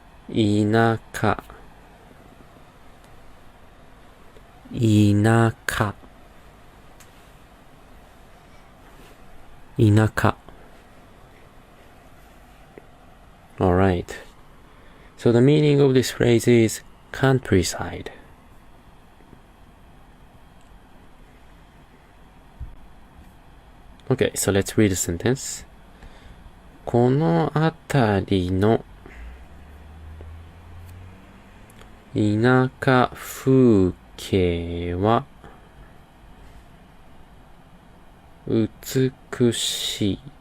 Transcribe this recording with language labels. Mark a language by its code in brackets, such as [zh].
[ja] 田舎田舎田舎 [en] Alright. So the meaning of this phrase is countryside. Okay, so let's read the sentence. [ja] この辺りの田舎風景は美しい。